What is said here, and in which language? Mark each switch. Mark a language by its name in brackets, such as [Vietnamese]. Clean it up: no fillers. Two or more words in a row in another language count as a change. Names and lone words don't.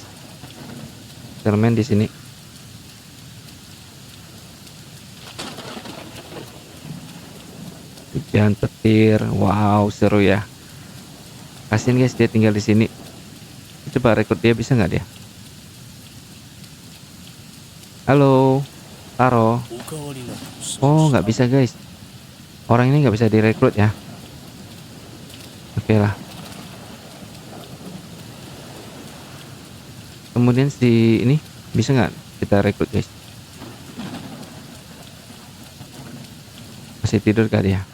[Indonesian] Fisherman di sini. Hujan petir, wow seru ya. Kasian guys dia tinggal di sini. Coba rekrut dia, bisa nggak dia? Halo, Taro. [Japanese] おかわりなどし [Indonesian] Oh nggak bisa guys. Orang ini nggak bisa direkrut ya. Oke lah. Kemudian si ini bisa nggak kita rekrut guys? Masih tidur kali ya?